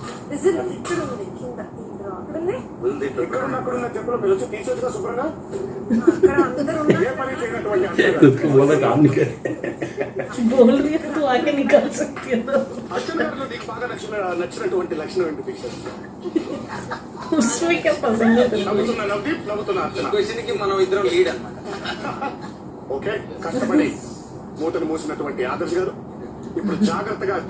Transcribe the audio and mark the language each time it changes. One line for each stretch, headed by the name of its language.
Telugu: Whistle ఇక్కడ ఉంది, కింద ఇందులో అక్కడ ఉంది. ఎక్కడున్న అక్కడున్న చెప్పులు మీరు వచ్చి తీసేట్టుగా శుభ్రంగా అక్కడ అందరూ ఉన్నారు. ఏ పని చేయనటువంటి అక్షర
Hindi: उसको बोला काम नहीं करे बोल रही है तो आके निकाल सकती है तो
Telugu: గారిలో నీకు బాగా నచ్చినటువంటి లక్షణం ఏంటి దీక్ష?
Hindi: उसमें क्या पसंद है
Telugu: నవ్వుతున్నా నవదీప్, నవ్వుతున్నా అర్చన. క్వశ్చన్ కి మనం ఇద్దరం లీడ్ అన్నమాట. ఓకే, కష్టపడి మూతను మూసినటువంటి ఆదర్శ్ గారు ఇప్పుడు జాగ్రత్తగా